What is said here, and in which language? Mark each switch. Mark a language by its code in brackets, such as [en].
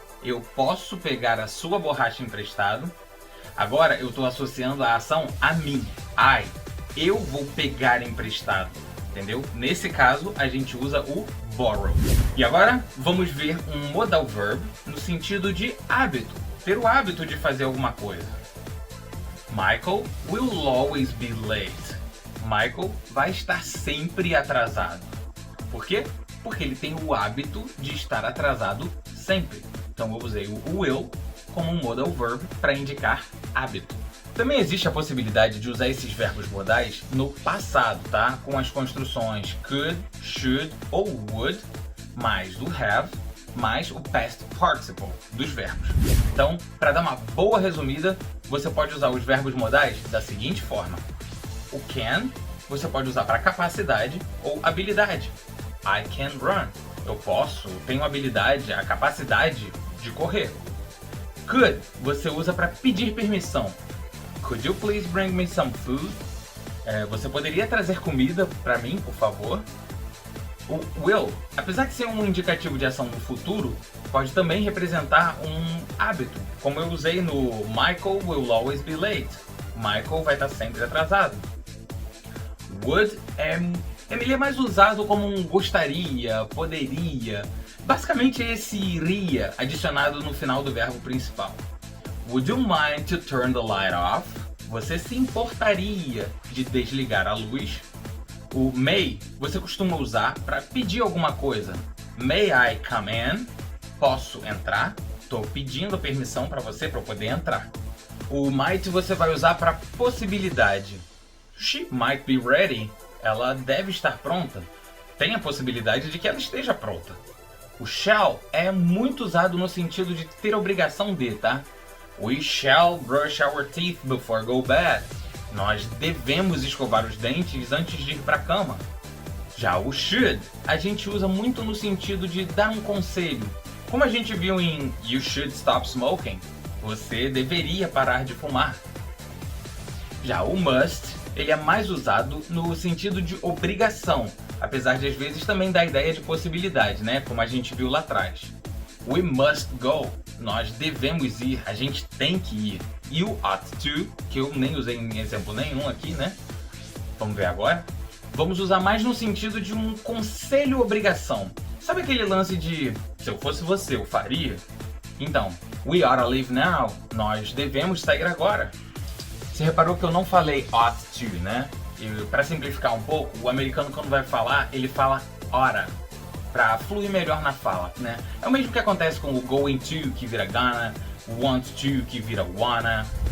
[pt] Eu posso pegar a sua borracha emprestado? Agora eu estou associando a ação a mim. Eu vou pegar emprestado. Entendeu? Nesse caso, a gente usa o borrow. E agora, vamos ver um modal verb no sentido de hábito. Ter o hábito de fazer alguma coisa. [en] Michael will always be late. [pt] Michael vai estar sempre atrasado. Por quê? Porque ele tem o hábito de estar atrasado sempre. Então eu usei o will como um modal verb para indicar hábito. Também existe a possibilidade de usar esses verbos modais no passado, tá? Com as construções could, should ou would, mais do have, mais o past participle dos verbos. Então, para dar uma boa resumida, você pode usar os verbos modais da seguinte forma. O can, você pode usar para capacidade ou habilidade. [en] I can run. [pt] Eu tenho a habilidade, a capacidade de correr. Could, você usa para pedir permissão. [en] Could you please bring me some food? [pt] Você poderia trazer comida para mim, por favor? O will, apesar de ser um indicativo de ação no futuro, pode também representar um hábito, como eu usei no [en] Michael will always be late. [pt] Michael vai estar sempre atrasado. Would ele é mais usado como um gostaria, poderia. Basicamente esse iria adicionado no final do verbo principal. [en] Would you mind to turn the light off? [pt] Você se importaria de desligar a luz? O may você costuma usar para pedir alguma coisa. [en] May I come in? [pt] Posso entrar? Estou pedindo permissão para você para eu poder entrar. O might você vai usar para possibilidade. [en] She might be ready. [pt] Ela deve estar pronta. Tem a possibilidade de que ela esteja pronta. O shall é muito usado no sentido de ter obrigação de, tá? [en] We shall brush our teeth before go bed. [pt] Nós devemos escovar os dentes antes de ir para a cama. Já o should, a gente usa muito no sentido de dar um conselho. Como a gente viu em [en] You should stop smoking, [pt] você deveria parar de fumar. Já o must, ele é mais usado no sentido de obrigação, apesar de às vezes também dar ideia de possibilidade, né? Como a gente viu lá atrás. [en] We must go. [pt] Nós devemos ir, a gente tem que ir. E o ought to, que eu nem usei em exemplo nenhum aqui, né? Vamos ver agora. Vamos usar mais no sentido de um conselho-obrigação. Sabe aquele lance de, se eu fosse você, eu faria? [en] Então, we ought to leave now. [pt] Nós devemos sair agora. Você reparou que eu não falei ought to, né? E para simplificar um pouco, o americano quando vai falar, ele fala oughta, para fluir melhor na fala, né? É o mesmo que acontece com o going to, que vira gonna, o want to, que vira wanna.